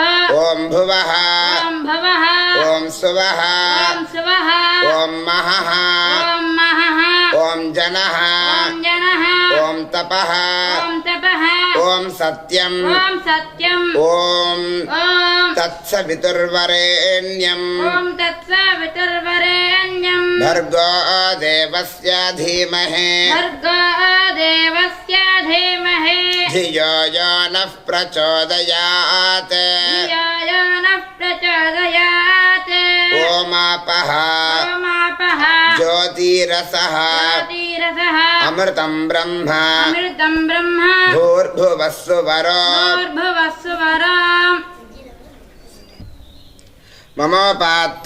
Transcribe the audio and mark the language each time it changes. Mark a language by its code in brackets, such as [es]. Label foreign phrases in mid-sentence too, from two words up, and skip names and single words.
[sa] ఓం భువః ఓం భువః ఓం సువః ఓం సువః ఓం మహః ఓం మహః ఓం జనః ఓం జనః ఓం తపః ఓం తపః ఓం సత్యం ఓం సత్యం ఓం ఓం తత్సవితుర్వరేణ్యం ఓం తత్సవితుర్వరేణ్యం భర్గో దేవస్య ధీమహి భర్గో దేవస్య ధీమహి ధియో యో నః ప్రచోదయాత్ ధియో యో నః ప్రచోదయాత్. ఓమాపః ఓమాపః జ్యోతిరసః జ్యోతిరసః అమృతం బ్రహ్మ అమృతం బ్రహ్మ భూర్భువస్సువరో భూర్భువస్సువరం మమోపాత్త